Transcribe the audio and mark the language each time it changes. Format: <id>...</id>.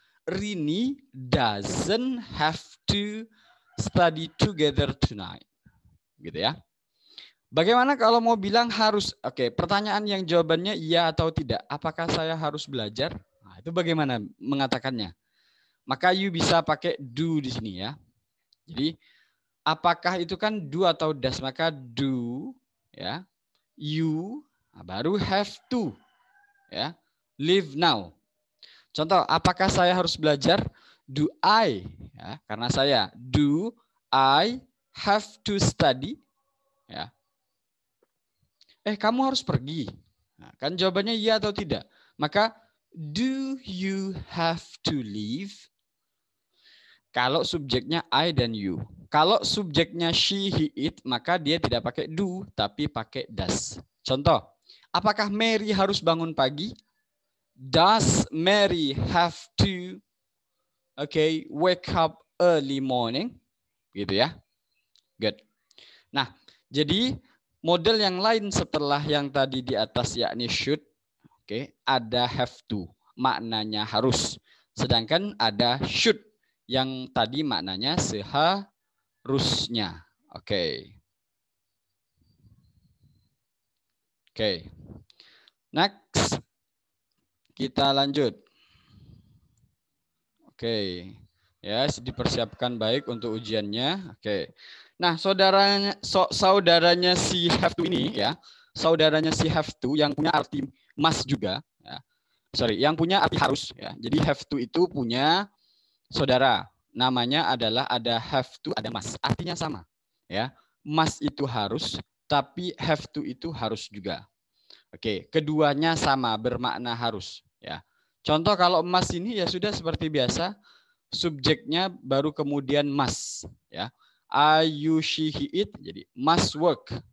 <en>Rini doesn't have to study together tonight.</en> <id>Gitu ya. Bagaimana kalau mau bilang harus? Pertanyaan yang jawabannya iya atau tidak. Apakah saya harus belajar? Nah, itu bagaimana mengatakannya? Maka you bisa pakai do di sini ya. Jadi apakah itu kan do atau does? Maka do ya.</id> <en>You baru have to ya. Live now.</en> <id>Contoh, apakah saya harus belajar?</id> <en>Do I?</en> <id>Ya, karena saya.</id> <en>Do I have to study? Ya.</en> <id>Kamu harus pergi. Nah, kan jawabannya iya atau tidak.</id> <en>Maka, do you have to leave?</en> <id>Kalau subjeknya I dan you. Kalau subjeknya she, he, it, maka dia tidak pakai do, tapi pakai does. Contoh, apakah Mary harus bangun pagi?</id> <en>Does Mary have to wake up early morning?</en> <id>Gitu ya. Good. Nah, jadi model yang lain setelah yang tadi di atas yakni should, ada have to, maknanya harus. Sedangkan ada should yang tadi maknanya seharusnya. Oke. Next. Kita lanjut. Ya, dipersiapkan baik untuk ujiannya. Nah, saudaranya si have to ini ya, saudaranya si have to yang punya arti must juga. Ya. Yang punya arti harus. Ya. Jadi have to itu punya saudara. Namanya adalah ada have to, ada must. Artinya sama. Ya, must itu harus, tapi have to itu harus juga. Keduanya sama, bermakna harus. Ya. Contoh kalau must ini ya sudah seperti biasa, subjeknya baru kemudian must. Ya.</id> <en>I, you, she, he, it, jadi must work.</en>